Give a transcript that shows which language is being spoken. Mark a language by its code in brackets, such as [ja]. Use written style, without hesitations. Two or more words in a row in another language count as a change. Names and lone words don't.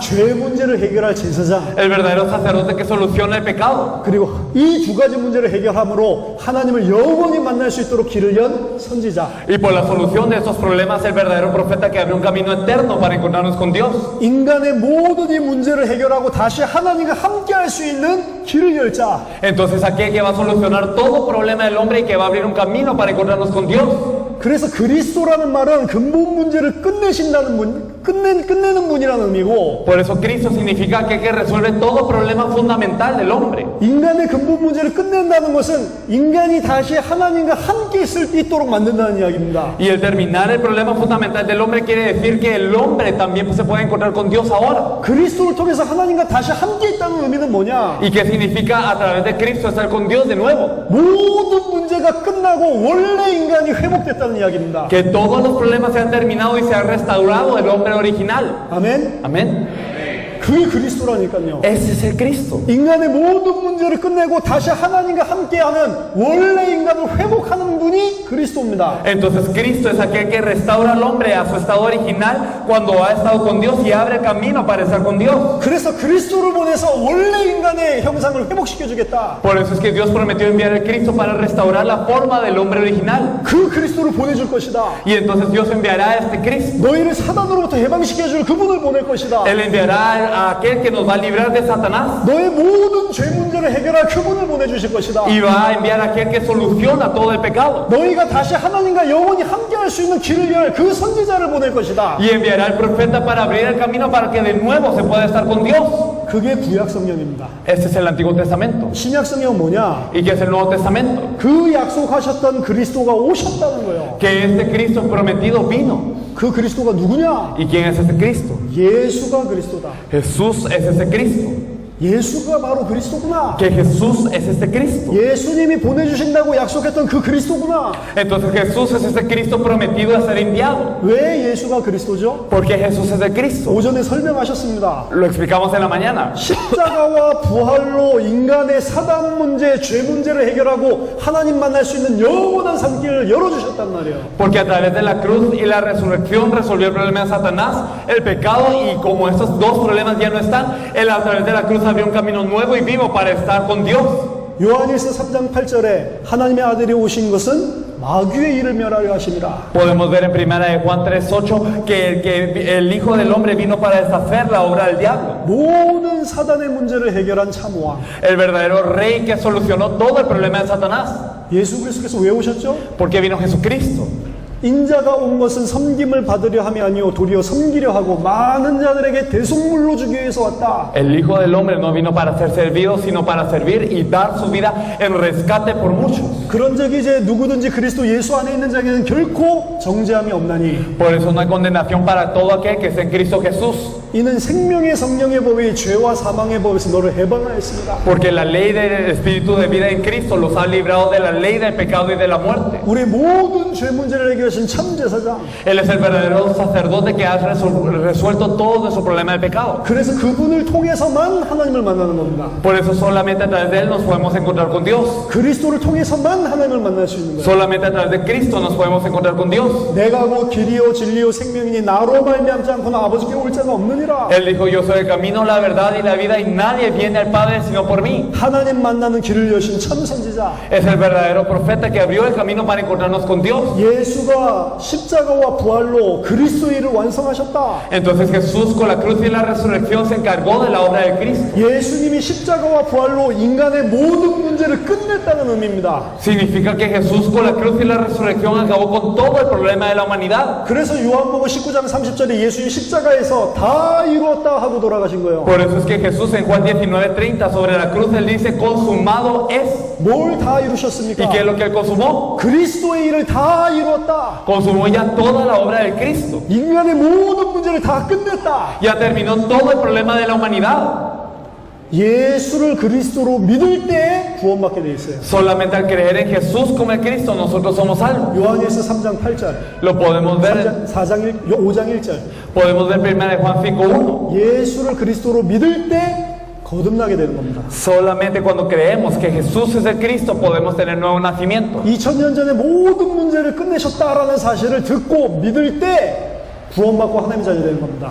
[ko] 죄 문제를 해결할 제사장, [es] El verdadero sacerdote que soluciona el pecado. [ko] 그리고 이 두 가지 문제를 해결함으로 하나님을 영원히 만날 수 있도록 길을 연 선지자. [es] Y por la solución de estos problemas, el verdadero profeta que abrió un camino eterno para encontrarnos con Dios. [ko] 인간의 모든 이 문제를 해결하고 다시 하나님과 함께 할 수 있는 길을 열 자. [es] Entonces aquel que va a solucionar todo problema del hombre y que va a abrir un camino para encontrarnos con Dios. [ko] 그래서 그리스도라는 말은 근본 문제를 끝내신다는 끝내는 분이라는 의미고, [es] Por eso Cristo significa aquel que resuelve todo problema fundamental del hombre. [ko] 인간의 근본 문제를 끝낸다는 것은 인간이 다시 하나님과 함께 있도록 만든다는 이야기입니다. [es] Y el terminar el problema fundamental del hombre quiere decir que el hombre también se puede encontrar con Dios ahora. [ko] 그리스도를 통해서 하나님과 다시 함께 있다는 의미는 뭐냐? [es] ¿Y qué significa a través de Cristo estar con Dios de nuevo? [ko] 모든 문제가 끝나고 원래 인간이 회복됐다는 이야기입니다. [es] Que todos los problemas se han terminado y se ha restaurado el hombre original. [ko] 아멘. [es] Amén. [ko] 그게 그리스도라니까요. [es] Ese es el Cristo. [ko] 인간의 모든 문제를 끝내고 다시 하나님과 함께하는 원래 인간을 회복하는 분이 그리스도입니다. [es] Entonces Cristo es aquel que restaura al hombre a su estado original cuando ha estado con Dios y abre camino para estar con Dios. [ko] 그래서 그리스도를 보내서 원래 인간의 형상을 회복시켜 주겠다. [es] Por eso es que Dios prometió enviar al Cristo para restaurar la forma del hombre original. [ko] 그 그리스도를 보내줄 것이다. [es] Y entonces Dios enviará a este Cristo. [ko] 너희를 사단으로부터 해방시켜 줄 그분을 보낼 것이다. [es] Él enviará a aquel que nos va a librar de Satanás. [ko] 너의 모든 죄 문제를 해결할 그분을 보내주실 것이다. [es] Y va a enviar a aquel que soluciona todo el pecado. [ko] 너희가 다시 하나님과 영원히 함께할 수 있는 길을 열 그 선지자를 보낼 것이다. [es] Y enviará al profeta para abrir el camino para que de nuevo se pueda estar con Dios. [ko] 그게 구약 성경입니다. [es] Este es el Antiguo Testamento. [ko] 신약 성경은 뭐냐? [es] ¿Y qué es el Nuevo Testamento? [ko] 그 약속하셨던 그리스도가 오셨다는 거예요. [es] Que este Cristo prometido vino. [ko] 그 그리스도가 누구냐? [es] ¿Y quién es ese Cristo? [ko] 예수가 그리스도다. [es] Jesús es ese Cristo. [ko] 예수가 바로 그리스도구나. [es] Que Jesús es este Cristo. [ko] 예수님이 보내주신다고 약속했던 그 그리스도구나. [es] Entonces Jesús es ese Cristo prometido a ser enviado. [ko] 왜 예수가 그리스도죠? [es] Porque Jesús es el Cristo. [ko] 오전에 설명하셨습니다. [es] Lo explicamos en la mañana. [ko] 십자가와 부활로 인간의 사단 문제, 죄 문제를 해결하고 하나님 만날 수 있는 영원한 산길을 열어주셨단 말이에요. [es] Porque a través de la cruz y la resurrección resolvió el problema de Satanás, el pecado, y como estos dos problemas ya no están, Él a través de la cruz abrió un camino nuevo y vivo para estar con Dios. [ko] 요한일서 3장 8절에 하나님의 아들이 오신 것은 마귀의 일을 멸하려 하심이라. [es] Podemos ver en primera de Juan 3:8 que el Hijo del Hombre vino para deshacer la obra del diablo. [ko] 모든 사단의 문제를 해결한 참왕 [es] El verdadero rey que solucionó todo el problema de Satanás. [ko] 예수 그리스도께서 왜 오셨죠? [es] ¿Por qué vino Jesucristo? [ko] 인자가 온 것은 섬김을 받으려 함이 아니요 도리어 섬기려 하고 많은 자들에게 대속물로 주기 위해서 왔다. [es] El Hijo del Hombre no vino para ser servido, sino para servir y dar su vida en rescate por muchos. [ko] 그런 적이 이제 누구든지 그리스도 예수 안에 있는 자에게는 결코 정죄함이 없나니 [es] Por eso no hay condenación para todo aquel que está en Cristo Jesús. [ko] 이는 생명의 성령의 법이 죄와 사망의 법에서 너를 해방하였습니다. [es] Porque la ley del Espíritu de vida en Cristo los ha librado de la ley del pecado y de la muerte. [ko] 우리 모든 죄 문제를 해결하신 참 제사장. [es] Él es el verdadero sacerdote que ha resuelto todo nuestro problema del pecado. [ko] 그래서 그분을 통해서만 하나님을 만나는 겁니다. [es] Por eso solamente a través de Él nos podemos encontrar con Dios. [ko] 그리스도를 통해서만 하나님을 만날 수 있는 거예요. [es] Solamente a través de Cristo nos podemos encontrar con Dios. [ko] 내가 곧 길이요 진리요 생명이니 나로 말미암지 않고는 아버지께 올 자가 없느니라. [es] Él dijo, yo soy el camino, la verdad y la vida y nadie viene al Padre sino por mí. [ko] 하나님 만나는 길을 여신 참 선지자. [es] Es el verdadero profeta que abrió el camino para encontrarnos con Dios. [ko] 예수가 십자가와 부활로 그리스도의 일을 완성하셨다. [es] Entonces Jesús con la cruz y la resurrección se encargó de la obra de Cristo. [ko] 예수님이 십자가와 부활로 인간의 모든 문제를 끝냈다는 의미입니다. [es] Significa que Jesús con la cruz y la resurrección acabó con todo el problema de la humanidad. [ko] 그래서 요한복음 19장 30절에 예수님 십자가에서 다 이루었다 하고 돌아가신 거예요. [es] Por eso es que Jesús en Juan 19:30 sobre la cruz él dice consumado es. [ko] 뭘 다 [es] ¿Y [ko] 이루셨습니까? [es] qué es lo que él consumó? [ko] 그리스도의 일을 다 이루었다. [es] Consumó ya toda la obra de Cristo. [ko] 인간의 모든 문제를 다 끝냈다. [es] Ya terminó todo el problema de la humanidad. [ko] 예수를 그리스도로 믿을 때 구원받게 돼 있어요. [es] Solamente al creer en Jesús como el Cristo nosotros somos salvos. [ko] 요한일서 3장 8절, [es] Lo podemos ver, [ko] 5장 1절. [es] podemos ver primero en Juan 5:1. [ko] 예수를 그리스도로 믿을 때 거듭나게 되는 겁니다. [es] Solamente cuando creemos que Jesús es el Cristo podemos tener nuevo nacimiento. [ko] 2000년 전에 모든 문제를 끝내셨다라는 사실을 듣고 믿을 때 구원받고 하나님의 자녀 되는 겁니다.